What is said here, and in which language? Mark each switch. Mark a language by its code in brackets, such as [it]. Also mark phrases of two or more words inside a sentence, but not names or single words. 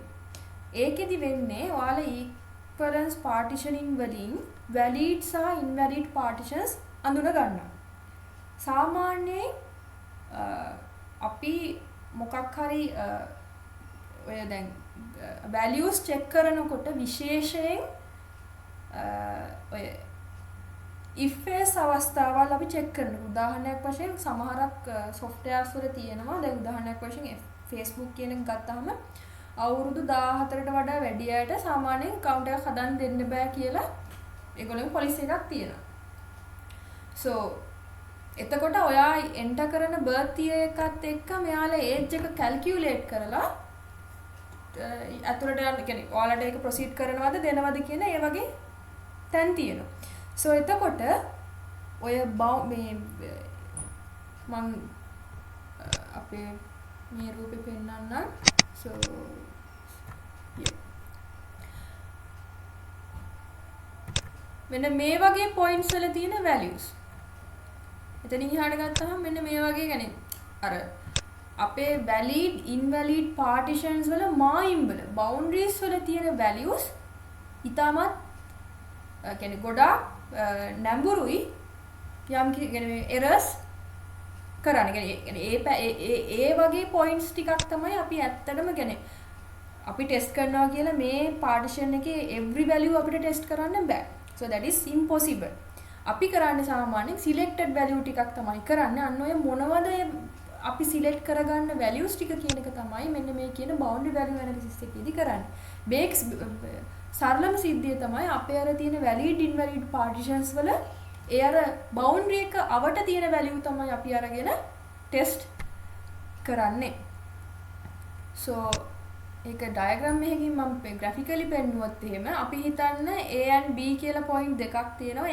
[si] ඒකෙදි වෙන්නේ ඔයාලා [en] equivalence partitioning [si] වලින් valid සහ [en] invalid partitions [si] අඳුන ගන්නවා. සාමාන්‍යයෙන් අපි මොකක් හරි ඔය දැන් [en] values check [si] කරනකොට විශේෂයෙන් ඔය [en] if case [si] අවස්ථාවල් අපි check කරනවා. උදාහරණයක් වශයෙන් සමහරක් softwares වල තියෙනවා. දැන් උදාහරණයක් වශයෙන් Facebook කියන එක ගත්තාම අවුරුදු 14ට වඩා වැඩි අයට සාමාන්‍යයෙන් account එකක් හදන්න දෙන්න බෑ කියලා ඒගොල්ලෝගේ policy එකක් තියෙනවා. So එතකොට ඔයා enter කරන [en] birth year [si] එකත් එක්ක මෙයාලා age එක calculate කරලා අතුරට යන කියන්නේ ඔයාලට ඒක proceed කරනවද දෙනවද කියන ඒ වගේ තැන් තියෙනවා. So එතකොට ඔය මේ මම අපේ මේ රූපේ පෙන්නන්නම්. [en] So yeah. [si] මෙන්න මේ වගේ points වල තියෙන values. එතනින් ඉහාට ගත්තාම මෙන්න මේ වගේ يعني අර අපේ [en] valid invalid partitions [si] වල මායිම් වල boundaries වල තියෙන values ඊටමත් කියන්නේ ගොඩාක් නැඹුරුයි යම් කියන්නේ errors කරන්නේ. ඒ වගේ points ටිකක් තමයි අපි ඇත්තටම කියන්නේ අපි test කරනවා කියලා මේ partition එකේ [en] every value [si] අපිට test කරන්න බෑ. [en] So that is impossible. [si] අපි කරන්නේ සාමාන්‍යයෙන් [en] selected value [si] ටිකක් තමයි කරන්නේ. අන්න ඔය මොනවද අපි select කරගන්න values ටික කියන එක තමයි මෙන්න මේ කියන [en] boundary value analysis [si] එකේදී කරන්නේ. bakes සරලම සිද්ධිය තමයි අපේ අර තියෙන [en] valid invalid partitions [si] වල ඒ අර boundary එක අවට තියෙන value තමයි අපි අරගෙන test කරන්නේ. So ඒක diagram එකකින් මම graphically පෙන්නුවොත් එහෙම අපි හිතන්න [en] A and B [si] කියලා point දෙකක් තියෙනවා.